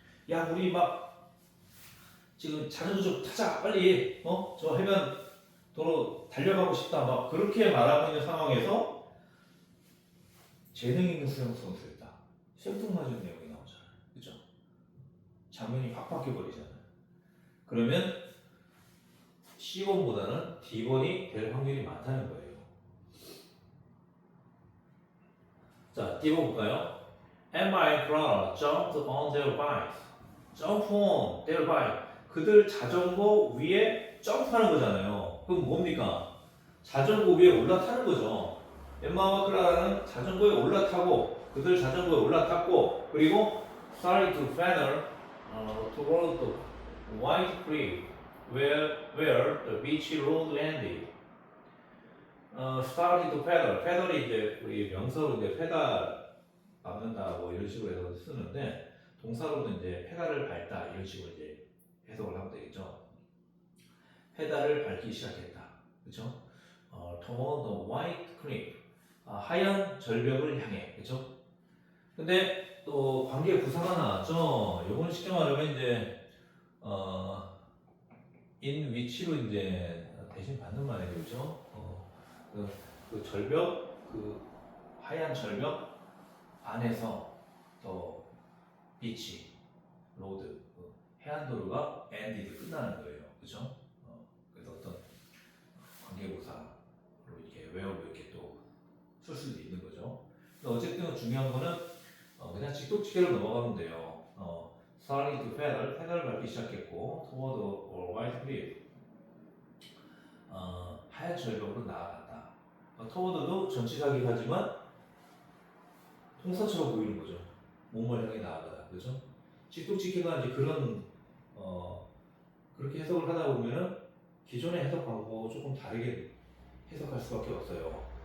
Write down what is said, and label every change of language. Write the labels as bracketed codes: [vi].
[ko] 야, 우리 막 지금 자전거 좀 타자, 빨리, 저 해변 도로 달려가고 싶다, 막 그렇게 말하고 있는 상황에서 재능 있는 수영 선수였다. 생뚱맞은 내용이 나오잖아요. 그죠? 장면이 확 바뀌어버리잖아요. 그러면 C번보다는 D번이 될 확률이 많다는 거예요. 자, D번 볼까요? [en] Emma and Clara jumped on their bikes. Jump on their bike. [ko] 그들 자전거 위에 점프하는 거잖아요. 그럼 뭡니까? 자전거 위에 올라타는 거죠. 엠마와 클라라는 자전거에 올라타고, 그들 자전거에 올라탔고, 그리고 [en] started to paddle toward the White Cliff, where the beach road ended. started to paddle. [ko] 패달이 이제 우리 명사로 이제 페달 밟는다 뭐 이런 식으로 해서 쓰는데 동사로는 이제 페달을 밟다 이런 식으로 이제 해석을 하면 되겠죠. 페달을 밟기 시작했다. 그렇죠? [en] toward the white cliff. [ko] 하얀 절벽을 향해. 그렇죠? 근데 또 관계 부사가 나왔죠. 요건 쉽게 말하면 이제 in which로 이제 대신 받는 말이에요. 그렇죠? 그 절벽, 그 하얀 절벽 안에서 더 비치, 로드, 해안도로가 ended 끝나는 거예요, 그렇죠? 그래서 어떤 관계부사로 이렇게 외우고 이렇게 또 쓸 수도 있는 거죠. 근데 어쨌든 중요한 거는 그냥 직독직계로 넘어가면 돼요. [en] starting to paddle, [ko] 페달을 밟기 시작했고, [en] toward a white cliff, [ko] 하얀 절벽으로 나아갔다. toward도 전치사긴 하지만 동사처럼 보이는 거죠. 몸을 향해 나아가다, 그렇죠? 직독직계가 이제 그런 그렇게 해석을 하다 보면은 기존의 해석 방법하고 조금 다르게 해석할 수밖에 없어요.